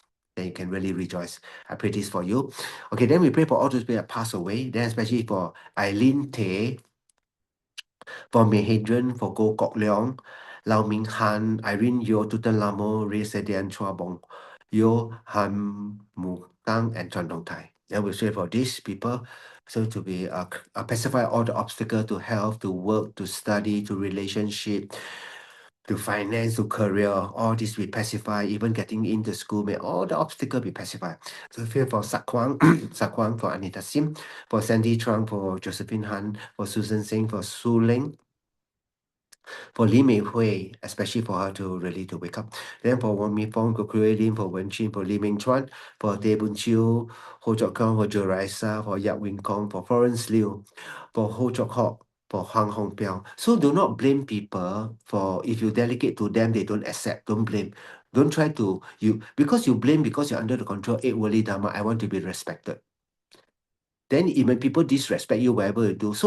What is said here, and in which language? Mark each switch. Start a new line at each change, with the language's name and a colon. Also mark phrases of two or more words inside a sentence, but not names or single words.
English: then you can really rejoice. I pray this for you. Okay, then we pray for all those people that pass away, then especially for Eileen Tay, for Mei Hadrian, for Goh Kok Leong, Lau Ming Han, Irene Yo, Tutan Lamo, Ray Sedian Chua Bong, Yo Han Mu Tang, and Chan Dong Tai. Then we pray for these people, so to be pacify all the obstacle to health, to work, to study, to relationship, to finance, to career, all this be pacified, even getting into school, may all the obstacle be pacified. So pray for Sakwang, Sakwang for Anita Sim, for Sandy Chuang, for Josephine Han, for Susan Singh, for Su Ling, for Li Mei Hui, especially for her to really to wake up. Then for Wang Mi Fong, for Kuei Lim, for Wen Chin, for Li Ming Chuan, for Teh Bun Chiu, Ho Chok Kong, for Jo Raisa, for Yap Wing Kong, for Florence Liu, for Ho Chok Hok, for Huang Hong Piao. So do not blame people for if you delegate to them, they don't accept. Don't blame. Don't try to because you blame because you're under the control. Eight worldly dharma. I want to be respected. Then even people disrespect you wherever you do.